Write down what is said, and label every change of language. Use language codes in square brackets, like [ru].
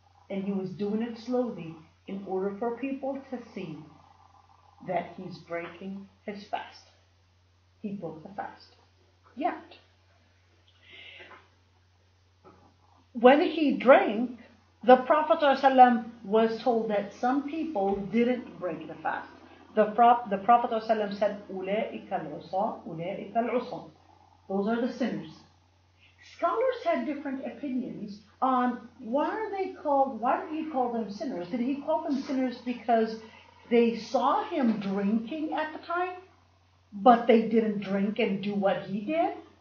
[en] And he was doing it slowly in order for people to see that he's breaking his fast. He broke the fast. Yet, when he drank, the Prophet ﷺ was told that some people didn't break the fast. The Prophet ﷺ said, [ar] أُولَئِكَ الْعُصَاةُ أُولَئِكَ الْعُصَاةُ. [en] Those are the sinners. Scholars had different opinions on why did he call them sinners? Did he call them sinners because they saw him drinking at the time, but they didn't drink and do what he did?